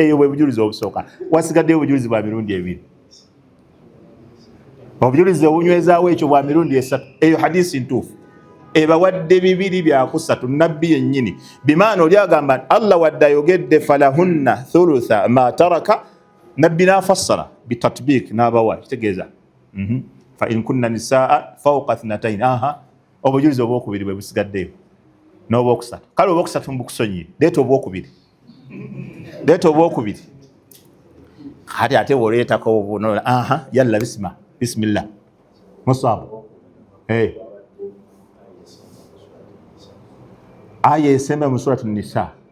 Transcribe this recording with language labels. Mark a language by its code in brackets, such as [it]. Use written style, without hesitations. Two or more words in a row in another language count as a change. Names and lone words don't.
[lg] Eyo bwe bujulizi obusooka. Wasigadde obujulizi bwa mirundi 2. Obujulizi obunywezaawo ekyo bwa mirundi 3. Eyo hadithi ntuufu. Ebawadde bibiri bya kusatu nabbi yennyini. Bimaana oli agamba Allah wadde ayogedde [ar] فلهن ثلثا ما ترك, [lg] nabbi n'afassara bitatbiik n'abawa. [ar] Kitegeeza فإن كن نساء فوق اثنتين. [lg] Aha, obujulizi obwokubiri bwe busigaddeyo n'obwokusatu. Kale obwokusatu mbukusonyiye, leeta obwokubiri, leeta obwokubiri. Kati ate woleetako obunola. Aha, [ar] يلا بسم الله [lg] muswabu. Aya esemba mu suratu Nisa.